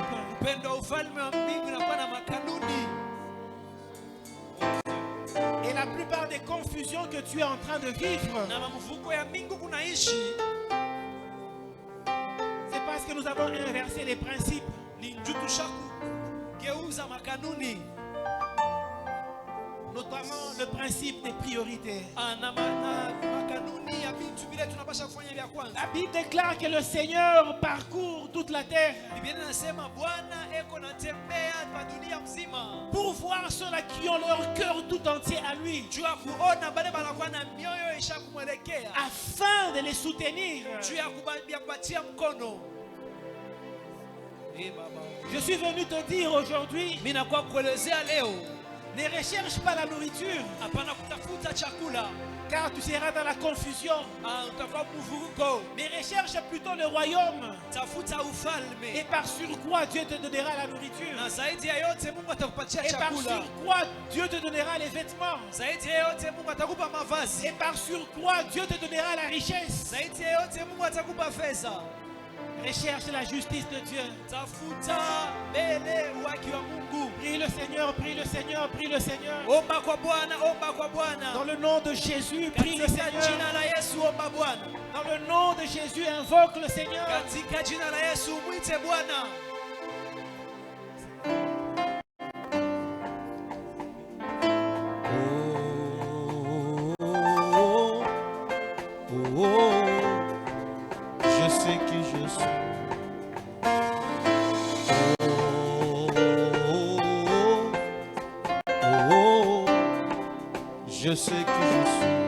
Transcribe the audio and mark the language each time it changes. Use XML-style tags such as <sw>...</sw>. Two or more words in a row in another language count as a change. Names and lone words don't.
<sw>Upendo wa ufalme wa mbingu inakuwa na makanuni.</sw> <fr>Et la plupart des confusions que tu es en train de vivre,</fr> <sw>Na mamuvuko ya mbingu kunaishi</sw> <fr>c'est parce que nous avons inversé les principes.</fr> <sw>ni njuu tushakugeuza makanuni.</sw> <fr>Notamment le principe des priorités.</fr> <sw>Na makanuni ya vitu vile tunapasha kufanya vya kwanza.</sw> <fr>La Bible déclare que le Seigneur parcourt toute la terre</fr> <sw>Biblia inasema Bwana eko natembea kwa dunia mzima.</sw> <fr>pour voir ceux-là qui ont leur cœur tout entier à lui,</fr> <sw>Juu ya kuona bale banakuwa na mioyo ishakumwelekea.</sw> <fr>afin de les soutenir.</fr> <sw>Juu ya kupatia mkono. Baba.</sw> <fr>Je suis venu te dire aujourd'hui,</fr> <sw>Mimi nakuwa kuelezea leo,</sw> <fr>ne recherche pas la nourriture,</fr> <sw>hapana kutafuta chakula,</sw> <fr>car tu seras dans la confusion,</fr> <sw>utakuwa mvurugo.</sw> <fr>mais recherche plutôt le royaume.</fr> <sw>Tafuta</sw> <fr>Et</fr> <sw>ufalme.</sw> <fr>par surcroît, Dieu te donnera la nourriture.</fr> <sw>Na zaidi ya yote Mungu atakupatia</sw> <fr>Et par</fr> <sw>chakula.</sw> <fr>surcroît, Dieu te donnera les vêtements.</fr> <sw>Zaidi ya yote Mungu atakupa mavazi.</sw> <fr>Et par surcroît, Dieu te donnera la richesse.</fr> <sw>Zaidi ya yote Mungu atakupa fedha.</sw> <fr>Recherche la justice de Dieu.</fr> <sw>Tafuta mbele haki wa Mungu.</sw> <fr>Prie le Seigneur, prie le Seigneur, prie le Seigneur.</fr> <sw>Omba kwa Bwana, omba kwa Bwana.</sw> <fr>Dans le nom de Jésus, prie le</fr> <sw>Katika</sw> <fr>Seigneur.</fr> <sw>jina la Yesu omba Bwana.</sw> <fr>Dans le nom de Jésus, invoque le Seigneur.</fr> <sw>Katika jina la Yesu mwite Bwana.</sw> <fr>Je sais qui je suis. Je sais qui je suis.</fr>